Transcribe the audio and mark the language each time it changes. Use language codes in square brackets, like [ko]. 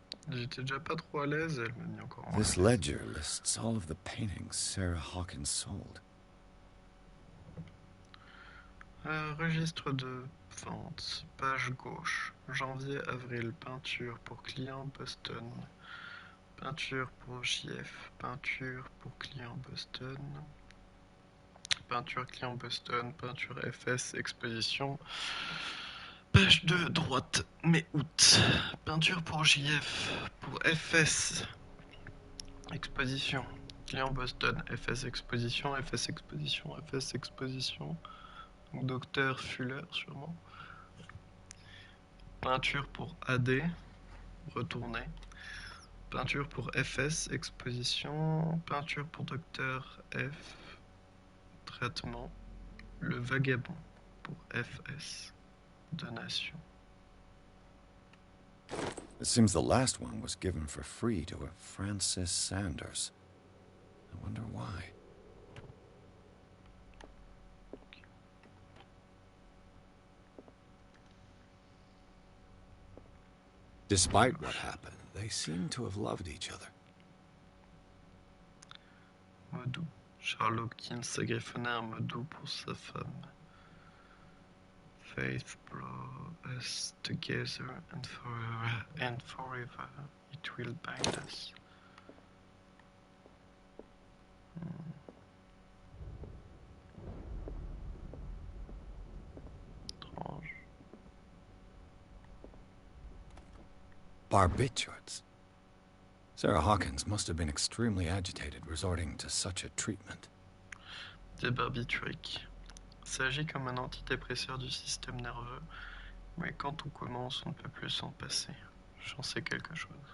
[fr] J'étais déjà pas trop à l'aise, elle m'a mis encore en [en] This [fr] l'aise. [en] ledger lists all of the paintings Sarah Hawkins sold. [fr] Registre de vente, page gauche. Janvier-avril, peinture pour client Boston. Peinture pour JF, peinture pour client Boston. Peinture client Boston, peinture FS, exposition. Page 2, droite, mai-août. Peinture pour JF, pour FS. Exposition. Client Boston, FS exposition, FS exposition, FS exposition. Donc Docteur Fuller sûrement. Peinture pour AD, retourner. Peinture pour FS, exposition. Peinture pour Docteur F, traitement. Le Vagabond pour FS, donation. [en] It seems the last one was given for free to a Francis Sanders. I wonder why. Despite what happened, they seem to have loved each other. [fr] Modou. Charles Hopkins sacrifiait un modou pour sa femme. [en] Faith brought us together and forever it will bind us. [fr] Étrange. [en] Barbiturates. Sarah Hawkins must have been extremely agitated resorting to such a treatment. [fr] Des barbituriques. Ça agit comme un antidépresseur du système nerveux, mais quand on commence, on ne peut plus s'en passer. J'en sais quelque chose.